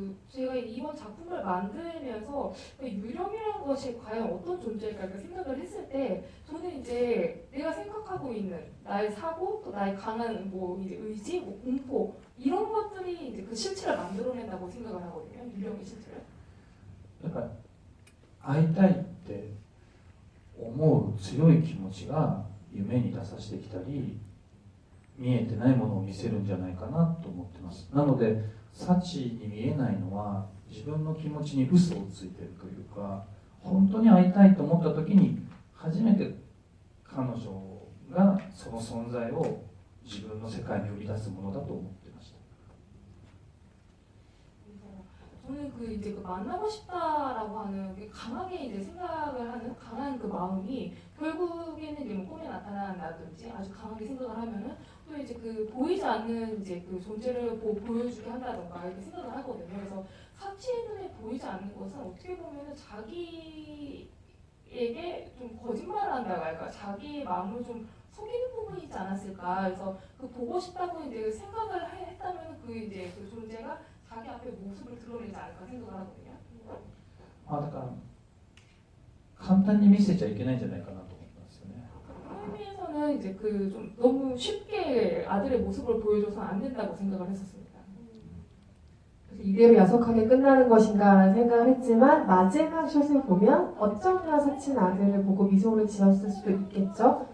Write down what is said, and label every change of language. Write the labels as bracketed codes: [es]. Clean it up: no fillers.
[ko] 제가 이번 작품을 만들면서 유령이라는 것이 과연 어떤 존재일까 생각을 했을 때 저는 이제 내가 생각하고 있는 나의 사고 또 나의 강한 뭐 이제 의지, 뭐 공포 이런 것들이 이제 그 실체를 만들어낸다고 생각을 하거든요. 유령의 실체를. [ja] だから会いたいって思う強い気持ちが夢に出させてきたり見えてないものを見せるんじゃないかなと思ってます。なので幸に見えないのは自分の気持ちに嘘をついてるというか、本当に会いたいと思った時に初めて彼女がその存在を自分の世界に生み出すものだと思ってました。 [ko] 저는 그 이제 그 만나고 싶다라고 하는 게 강하게 이제 생각을 하는 강한 그 마음이 결국에는 이제 뭐 꿈에 나타난다든지 아주 강하게 생각을 하면은 또 이제 그 보이지 않는 이제 그 존재를 보여주게 한다던가 이렇게 생각을 하거든요. 그래서 사치의 눈에 보이지 않는 것은 어떻게 보면은 자기에게 좀 거짓말을 한다고 할까, 자기의 마음을 좀 속이는 부분이 있지 않았을까. 그래서 그 보고 싶다고 이제 생각을 했다면 그 이제 그 존재가 자기 앞에 모습을 드러내지 않을까 생각을 하거든요. [ja] まあだから簡単に見せちゃいけないんじゃないかなと思ったんですよね。 [ko] 그런 의미에서는 이제 그 좀 너무 쉽게 아들의 모습을 보여줘서 안 된다고 생각을 했었습니다. 이대로 야속하게 끝나는 것인가라는 생각을 했지만 마지막 샷을 보면 어쩌면 사친 아들을 보고 미소를 지었을 수도 있겠죠.